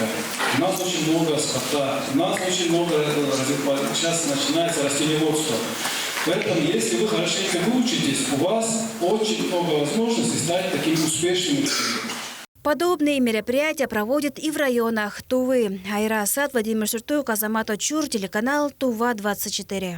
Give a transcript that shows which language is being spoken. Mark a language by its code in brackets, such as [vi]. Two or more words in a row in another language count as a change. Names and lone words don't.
[ru] У нас очень много скота, у нас очень много, сейчас начинается растениеводство. Поэтому, если вы хорошенько выучитесь, у вас очень много возможностей стать таким успешным. Подобные мероприятия проводят и в районах Тувы. Айра Асад, Владимир Суртуев, Азамат Очур, телеканал Тува-24.